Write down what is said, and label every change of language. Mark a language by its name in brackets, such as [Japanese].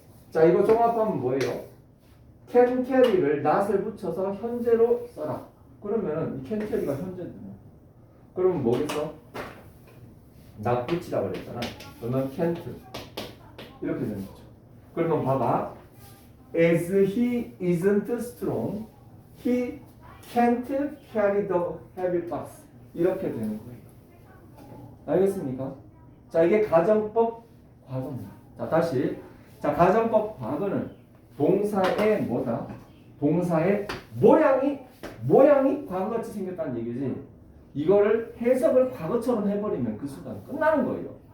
[Korean] 자, 이거 종합하면 뭐예요? can carry를 not을 붙여서 현재로 써라. 그러면은 이 can carry가 현재잖아. 그러면 뭐겠어? not 붙이라고 그랬잖아. 그러면 can't 이렇게 되는 거죠. 그러면 봐봐. [English] As he isn't strong, he can't carry the heavy box. [Korean] 이렇게 되는 거예요. 알겠습니까? 자, 이게 가정법 과거입니다. 자, 다시. 자, 가정법 과거는 동사의 뭐다? 동사의 모양이 과거같이 생겼다는 얘기지. 이거를 해석을 과거처럼 해버리면 그 순간 끝나는 거예요.